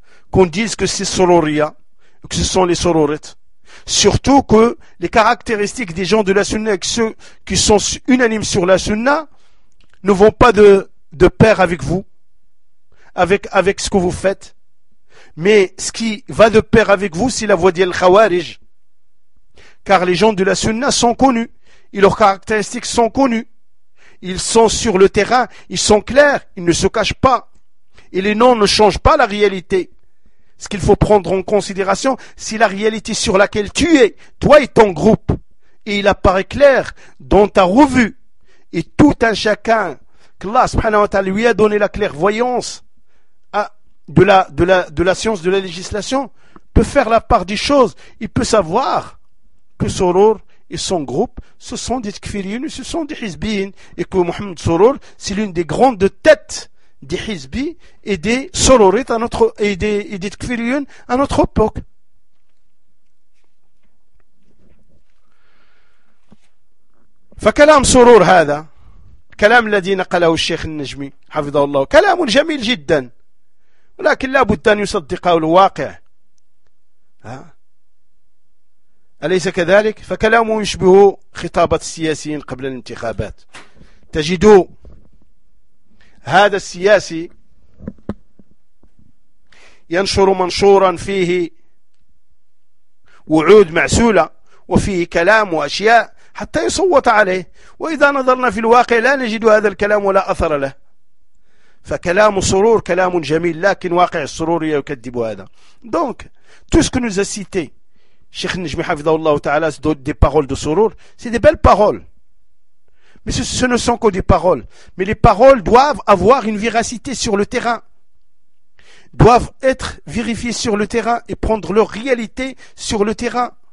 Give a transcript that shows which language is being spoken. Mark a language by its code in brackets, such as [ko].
[fr] qu'on dise que c'est Sororia, que ce sont les Sororites, surtout que les caractéristiques des gens de la Sunna et ceux qui sont unanimes sur la Sunna ne vont pas de pair avec vous, avec ce que vous faites. Mais ce qui va de pair avec vous, c'est la voie d'Al-Khawarij. Car les gens de la Sunna sont connus. Et leurs caractéristiques sont connues. Ils sont sur le terrain. Ils sont clairs. Ils ne se cachent pas. Et les noms ne changent pas la réalité. Ce qu'il faut prendre en considération, c'est la réalité sur laquelle tu es, toi et ton groupe. Et il apparaît clair dans ta revue. Et tout un chacun, qu'Allah subhanahu wa ta'ala lui a donné la clairvoyance, de la science de la législation peut faire la part des choses. Il peut savoir que Sorour et son groupe ce sont des Tkfiriyun, ce sont des Hizbiyun, et que Mohamed Sorour c'est l'une des grandes têtes des Hizbi et des Sororites à notre et des Tkfiriyun à notre époque. [ar] فكلام سرور هذا كلام الذي نقله الشيخ النجمي حفظه الله كلام جميل جدا ولكن لا بد أن يصدق الواقع، أليس كذلك؟ فكلامه يشبه خطابة السياسيين قبل الانتخابات. تجد هذا السياسي ينشر منشورا فيه وعود معسولة وفيه كلام وأشياء حتى يصوت عليه، وإذا نظرنا في الواقع لا نجد هذا الكلام ولا أثر له. فكلام سرور كلام جميل لكن واقع السرور يكذب هذا. [fr] Donc tout ce que nous a cité Cheikh Najmi Hafidhahullah Ta'ala, des paroles de Sorour, c'est des belles paroles, mais ce ne sont que des paroles. Mais les paroles doivent avoir une véracité sur le terrain, doivent être vérifiées sur le terrain et prendre leur réalité sur le terrain.